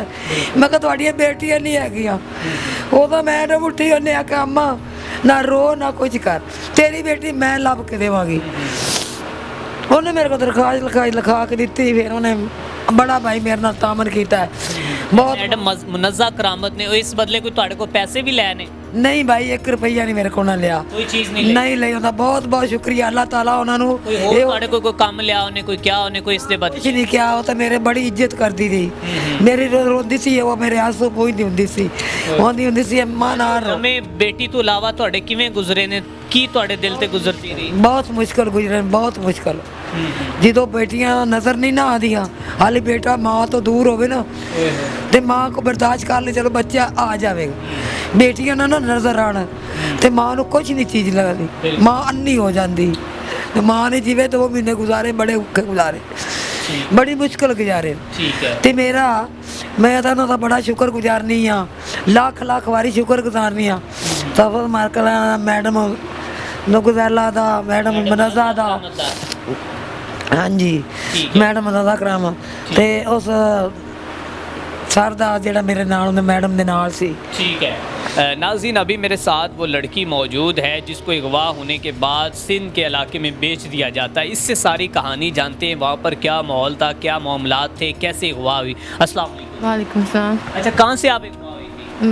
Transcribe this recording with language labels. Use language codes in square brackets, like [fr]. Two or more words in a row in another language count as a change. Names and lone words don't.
[pa] ਮੈਂ ਕਿਹਾ ਤੁਹਾਡੀਆਂ ਬੇਟੀਆਂ ਨਹੀਂ ਹੈਗੀਆਂ। ਉਦੋਂ ਮੈਡਮ ਉੱਠੀ, ਉਹਨੇ ਆਖਿਆ ਅੰਮਾ ਨਾ ਰੋ ਨਾ ਕੁਝ ਕਰ, ਤੇਰੀ ਬੇਟੀ ਮੈਂ ਲੱਭ ਕੇ ਦੇਵਾਂਗੀ। ਉਹਨੇ ਮੇਰੇ ਕੋਲ ਦਰਖਾਸਤ ਲਿਖਾ ਕੇ ਦਿੱਤੀ। ਫਿਰ ਉਹਨੇ ਬੜਾ ਭਾਈ ਮੇਰੇ ਨਾਲ ਤਾਮਨ ਕੀਤਾ ਹੈ ਬਹੁਤ। ਮੈਡਮ ਮੁਨੱਜ਼ਾ ਕਰਾਮਤ ਨੇ ਇਸ ਬਦਲੇ ਕੋਈ ਤੁਹਾਡੇ ਕੋਲ ਪੈਸੇ ਭੀ ਲਏ ਨੇ? ਨਹੀਂ ਭਾਈ 1 ਰੁਪਈਆ ਨਹੀਂ ਮੇਰੇ ਕੋਲ ਨਾ ਲਿਆ, [ur] کوئی چیز نہیں لی? [pa] ਨਹੀਂ ਲਈ। ਉਹਦਾ ਬਹੁਤ ਬਹੁਤ ਸ਼ੁਕਰੀਆ ਅੱਲਾਹ ਤਾਲਾ ਉਹਨਾਂ ਨੂੰ। ਕੋਈ ਹੋਰ ਤੁਹਾਡੇ ਕੋਈ ਕੰਮ ਲਿਆ ਉਹਨੇ, ਕੋਈ ਕਿਹਾ ਉਹਨੇ, ਕੋਈ ਇਸ ਦੇ ਕੁਛ ਬਦਲੇ? ਨਹੀਂ ਕਿਹਾ। ਉਹ ਤਾਂ ਮੇਰੇ ਬੜੀ ਇੱਜ਼ਤ ਕਰਦੀ ਸੀ, ਮੇਰੀ ਰੋਂਦੀ ਸੀ, ਉਹ ਮੇਰੇ ਆਂਸੂ ਪੂੰਝਦੀ ਹੁੰਦੀ ਸੀ, ਆਉਂਦੀ ਹੁੰਦੀ ਸੀ ਅੰਮਾ ਨਾਲ। ਹਮੇਂ ਬੇਟੀ ਤੋ ਇਲਾਵਾ ਤੁਹਾਡੇ ਕਿਵੇਂ ਗੁਜ਼ਰੇ ਨੇ, ਕੀ ਤੁਹਾਡੇ ਦਿਲ ਤੇ ਗੁਜ਼ਰਦੀ ਰਹੀ? ਬਹੁਤ ਮੁਸ਼ਕਲ ਗੁਜ਼ਰੇ, ਬਹੁਤ ਮੁਸ਼ਕਲ। ਜਦੋਂ ਬੇਟੀਆਂ ਨਜ਼ਰ ਨਹੀਂ ਨਾ ਆਉਂਦੀਆਂ, ਹਾਲੇ ਬੇਟਾ ਮਾਂ ਤੋਂ ਦੂਰ ਹੋਵੇ ਨਾ ਤੇ ਮਾਂ ਕੋ ਬਰਦਾਸ਼ਤ ਕਰ ਲੈ, ਚਲੋ ਬੱਚਾ ਆ ਜਾਵੇਗਾ। ਬੇਟੀਆਂ ਨਾ ਨਜ਼ਰ ਆਣ ਤੇ ਮਾਂ ਨੂੰ ਕੁਝ ਨਹੀਂ ਚੀਜ਼ ਲੱਗਦੀ, ਮਾਂ ਅੰਨੀ ਹੋ ਜਾਂਦੀ। ਤੇ ਮਾਂ ਨੇ ਜਿਵੇਂ 2 ਮਹੀਨੇ ਗੁਜ਼ਾਰੇ, ਬੜੇ ਔਖੇ ਗੁਜ਼ਾਰੇ, ਬੜੀ ਮੁਸ਼ਕਲ ਗੁਜ਼ਾਰੇ। [ur] ٹھیک ہے. [pa] ਤੇ ਮੈਂ ਤਾਂ ਉਹਨਾਂ ਦਾ ਬੜਾ ਸ਼ੁਕਰ ਗੁਜ਼ਾਰਨੀ ਆ, ਲੱਖ ਲੱਖ ਵਾਰੀ ਸ਼ੁਕਰ ਗੁਜ਼ਾਰਨੀ ਆ। ਤਫਤ ਮਾਰਕਲ ਮੈਡਮ ਨੁਗਜ਼ਾਲਾ ਦਾ, ਮੈਡਮ ਮਨਜ਼ਾ ਦਾ, ਹਾਂਜੀ ਮੈਡਮ ਦਾ ਕਰਾਮ, ਤੇ ਉਸ ਸਰ ਦਾ ਜਿਹੜਾ ਮੇਰੇ ਨਾਲ ਉਹਨੇ ਮੈਡਮ ਦੇ ਨਾਲ ਸੀ। [ur] ٹھیک ہے. ناظرین، ابھی میرے ساتھ وہ لڑکی موجود ہے جس کو اغوا ہونے کے بعد سندھ کے علاقے میں بیچ دیا جاتا ہے. اس سے ساری کہانی جانتے ہیں، وہاں پر کیا ماحول تھا، کیا معاملات تھے، کیسے اغوا ہوئی. [ar] السلام عليكم. وعليكم السلام. [ur] اچھا، کہاں سے آپ اغوا ہوئی تھی?